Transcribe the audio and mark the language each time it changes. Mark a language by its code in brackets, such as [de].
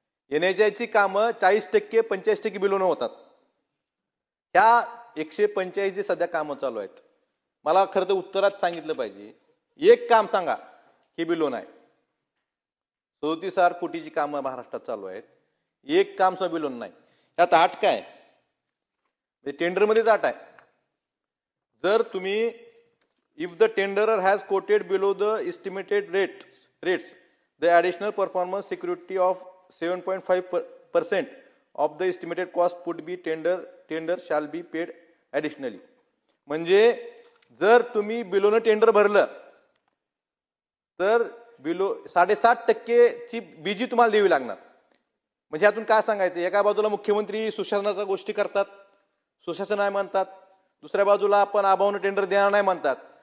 [mr] NHAIची कामं 40% 45% बिलोनं होतात. ह्या 145 जे सध्या कामं चालू आहेत, मला खरं तर उत्तरात सांगितलं पाहिजे, एक काम सांगा हे बिलोन आहे. 37,000 कोटीची कामं महाराष्ट्रात चालू आहेत, एक काम सुद्धा बिलोन नाही. त्यात आठ काय, टेंडरमध्येच आठ आहे. जर तुम्ही [en] if the tenderer has quoted below the estimated rates, the additional performance security of 7.5% of the estimated cost would be tender shall be paid additionally. [mr] म्हणजे जर तुम्ही बिलोनं टेंडर भरलं तर बिलो 7.5% ची बीजी तुम्हाला द्यावी लागणार. म्हणजे यातून काय सांगायचं, एका बाजूला मुख्यमंत्री सुशासनाच्या गोष्टी करतात, सुशासन आहे म्हणतात, दुसऱ्या बाजूला आपण अभावनं टेंडर देणार नाही म्हणतात.